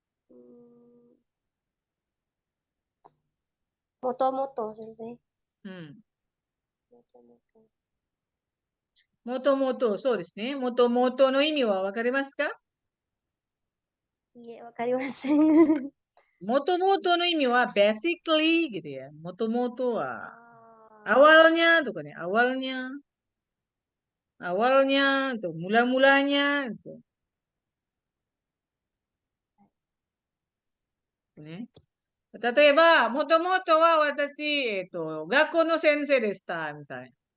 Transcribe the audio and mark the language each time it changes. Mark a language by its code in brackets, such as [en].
[ja] うん、もともと先生。 Hmm. もともと。 Motomoto, そうですね。Motomoto の意味はわかりますか？いえ、わかりません。 Motomoto の意味は basically [id] gitu ya. [ja] Motomoto はあ [id] awalnya tuh kan ya. Awalnya tuh mula-mulanya gitu. [ja] ね。例えば、もともとは私、学校の先生でした、 [id] misalnya.